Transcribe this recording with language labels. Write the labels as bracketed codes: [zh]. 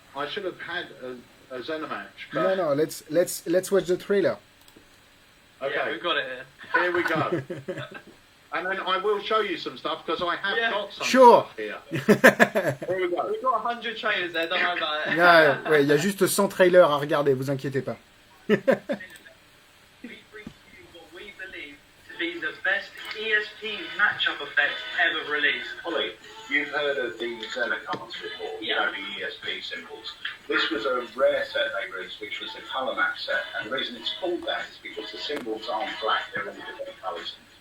[en] I should have had a ZENER match. No. Let's watch the trailer. Okay. Yeah, we've got it here. Here we go. And then I will show you some stuff because I have Yeah. got some Sure. stuff here. Here we go. We've got 100 trailers there. Don't worry about it. [fr] Ouais, il y a juste 100 trailers à regarder, vous inquiétez pas. [en] We bring you what we believe to be the best ESP matchup effect ever released. Ollie, You've heard of the ZENER cards before, Yeah. the ESP symbols. This was a rare set they released, which was the colour match set. And the reason it's called that is because the symbols aren't black, they're all different colours.